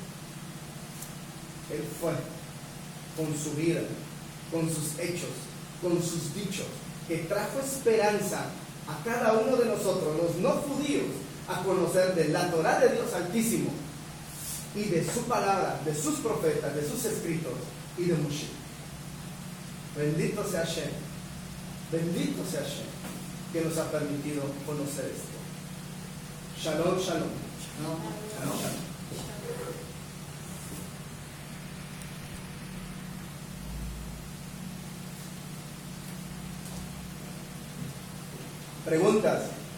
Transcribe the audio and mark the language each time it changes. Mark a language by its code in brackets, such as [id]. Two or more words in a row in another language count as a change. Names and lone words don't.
[es] Él fue con su vida, con sus hechos, con sus dichos, que trajo esperanza a cada uno de nosotros, los no judíos, a conocer de la Torah de Dios Altísimo y de su palabra, de sus profetas, de sus escritos y de Moshe. Bendito sea Hashem, bendito sea Hashem, que nos ha permitido conocer esto. [he] שלום, שלום. [es] No, [he] שלום, שלום. [es] Preguntas.